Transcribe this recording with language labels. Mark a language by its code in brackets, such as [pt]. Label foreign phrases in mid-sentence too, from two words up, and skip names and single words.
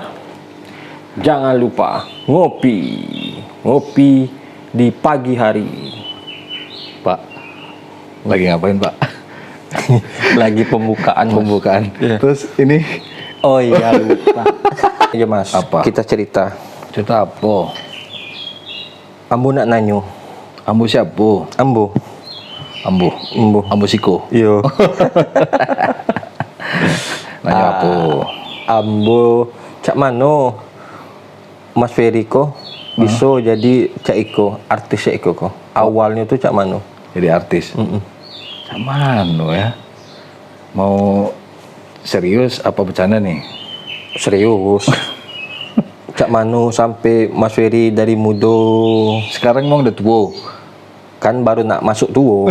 [id] Jangan lupa ngopi di pagi hari. Pak, lagi ngapain Pak? Lagi pembukaan. Iya. Terus ini, Oh iya lupa. Iya Mas. Apa? Kita cerita. cerita apa? [jax] Ambo nak nanyo. [id] Ambo siapa? [jax] Ambo. Ambo siko. Yo. [id] Nanya apa? [jax] Ambo cak mano Mas Ferry ko bisa jadi cak iko, artis cak iko ko. Awalnya tuh cak mano. [id] Jadi artis. Sama ya. Mau serius apa bercanda nih? Serius. [jax] Cak mano [id] sampai Mas Ferry dari muda Sekarang emang udah tua. kan baru nak masuk tua.